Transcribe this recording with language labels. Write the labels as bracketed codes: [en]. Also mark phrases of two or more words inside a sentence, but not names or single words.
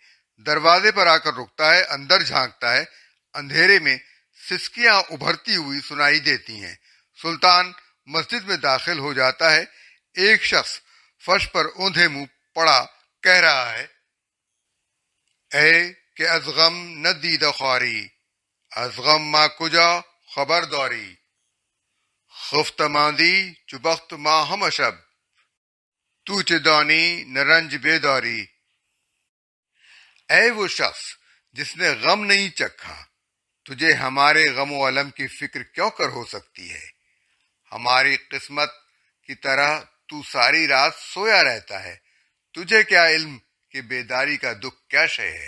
[ur] دروازے پر آ کر رکتا ہے، اندر جھانکتا ہے۔ اندھیرے میں سسکیاں ابھرتی ہوئی سنائی دیتی ہیں۔ سلطان مسجد میں داخل ہو جاتا ہے۔ ایک شخص فرش پر اوندھے منہ پڑا کہہ رہا ہے، [fa] اے کہ از غم نہ دید خواری، از غم ما کجا خبرداری، خفت ماندی چبخت ما ہم شب، تو چه دانی نہ رنج بیداری۔ [ur] اے وہ شخص جس نے غم نہیں چکھا، تجھے ہمارے غم و الم کی فکر کیوں کر ہو سکتی ہے؟ ہماری قسمت کی طرح تو ساری رات سویا رہتا ہے، تجھے کیا علم کہ بیداری کا دکھ کیا شے ہے؟